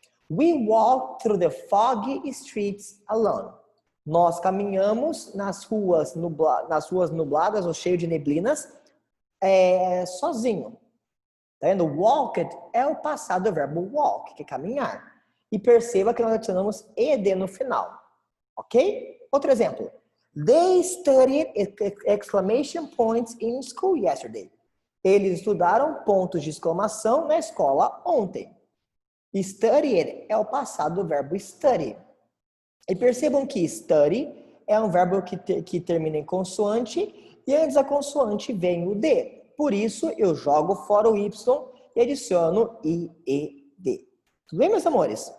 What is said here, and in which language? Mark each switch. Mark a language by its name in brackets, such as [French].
[English] We walk through the foggy streets alone. [Portuguese] Nós caminhamos nas ruas nubladas ou cheias de neblinas sozinho. Tá vendo? Walked é o passado do verbo walk, que é caminhar. E perceba que nós adicionamos ed no final. Ok? Outro exemplo. [English] They studied exclamation points in school yesterday. [Portuguese] Eles estudaram pontos de exclamação na escola ontem. Studied é o passado do verbo study. E percebam que study é um verbo que termina em consoante e antes da consoante vem o D. Por isso, eu jogo fora o Y e adiciono IED. Tudo bem, meus amores?